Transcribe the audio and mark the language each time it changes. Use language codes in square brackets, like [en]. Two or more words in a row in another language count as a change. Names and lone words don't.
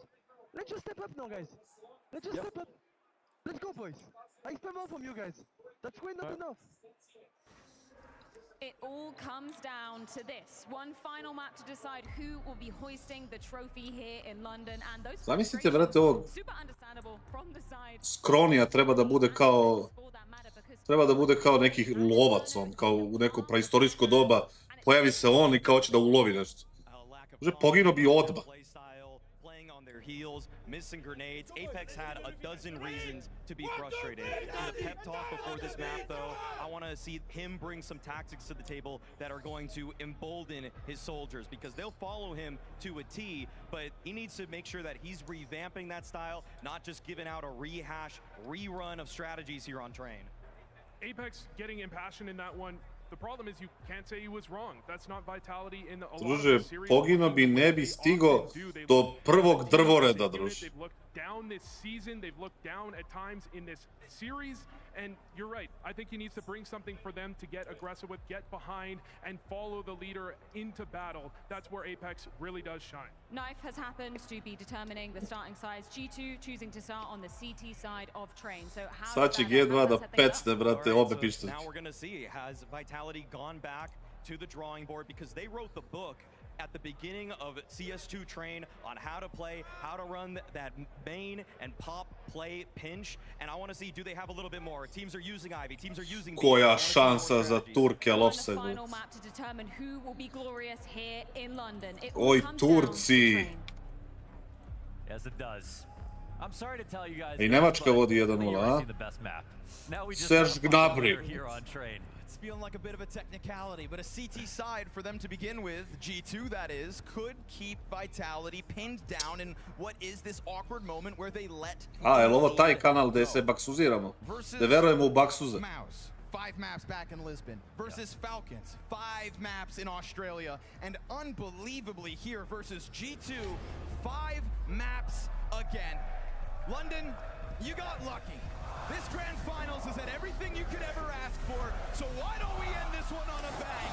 [en] Let's just step up now, guys. Let's just step up. Let's go, boys. I expect more from you guys. That's way not enough. It all comes down to this. One final map to decide who will be hoisting the trophy here in London, and those [sr] Zamislite, brate, ovog [en] super understandable from the side. [sr] Skronija treba da bude kao neki lovac, on, kao u neko praistorijsko doba. Pojavi se on i kao će da ulovi nešto. Može, poginuo bi odmah. [en] Heels, missing grenades. Apex had a dozen reasons to be frustrated. In the pep talk before this map, though, I want to see him bring some tactics to the table that are going to embolden his soldiers, because they'll follow him to a T, but he needs to make sure that he's revamping that style, not just giving out a rerun of strategies here on Train. Apex getting impassioned in that one. The problem is you can't say he was wrong. That's not vitality in a lot of [sr] Druže, [en] the series. [sr] pogino bi ne bi stigo do prvog drvoreda, druže. [en] They've looked down this season. They've looked down at times in this series. And you're right. I think he needs to bring something for them to get aggressive with, get behind, and follow the leader into battle. That's where Apex really does shine. Knife has happened to be determining the starting sides. G2 choosing to start on the CT side of Train. So how [sr] Sad će G2 da pecne, brate, obe pištolje. [en] Now we're going to see, has Vitality gone back to the drawing board, because they wrote the book at the beginning of CS2 Train on how to play, how to run that main and pop play pinch, and I want to see, do they have a little bit more? Teams are using Ivy, teams are using... [sr] Koja šansa za Turke, ali offside. Oj, Turci! [en] Yes, it does. I'm sorry to tell you guys. [sr] I Nemačka vodi 1-0, a? Serge Gnabry. [en] It's feeling like a bit of a technicality, but a CT side for them to begin with, G2 that is, could keep Vitality pinned down in what is this awkward moment where they let... [sr] Jel ovo taj kanal gdje se baksuziramo? Da verujemo u baksuze. [en] 5 maps back in Lisbon versus Falcons, 5 maps in Australia, and unbelievably here versus G2, 5 maps again. London, you got lucky. This grand finals has had everything you could ever ask for, so why don't we end this one on a bang?